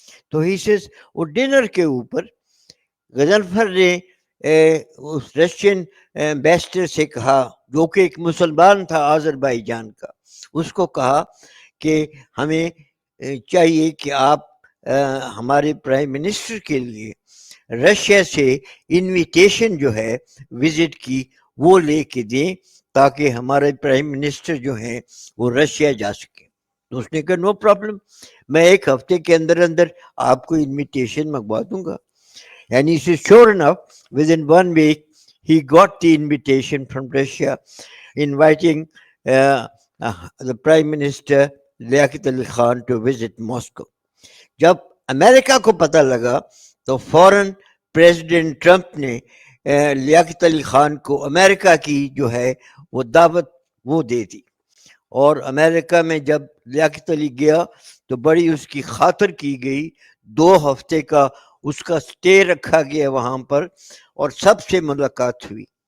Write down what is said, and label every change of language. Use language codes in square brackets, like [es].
[ur] تو ہی سے وہ ڈنر کے اوپر غضنفر نے اس رشین ایمبیسڈر سے کہا, جو کہ ایک مسلمان تھا آذربائیجان کا, اس کو کہا کہ ہمیں چاہیے کہ آپ ہمارے پرائم منسٹر کے لیے رشیا سے انویٹیشن جو ہے وزٹ کی وہ لے کے دیں, تاکہ ہمارے پرائم منسٹر جو ہیں وہ رشیا جا سکیں. تو اس نے کہا [en] no problem, [ur] میں ایک ہفتے کے اندر اندر آپ کو انویٹیشن منگوا دوں گا. [en] And he says, sure enough, within 1 week, he got the invitation from Russia inviting the Prime Minister Liaquat Ali Khan to visit Moscow. [ur] جب امریکہ کو پتہ لگا تو فوراً پریزیڈنٹ ٹرمپ نے لیاقت علی خان کو امریکہ کی جو ہے وہ دعوت وہ دے دی, اور امریکہ میں جب لیاقت علی گیا تو بڑی اس کی خاطر کی گئی, 2 ہفتے کا اس کا سٹے رکھا گیا وہاں پر, اور سب سے ملاقات ہوئی.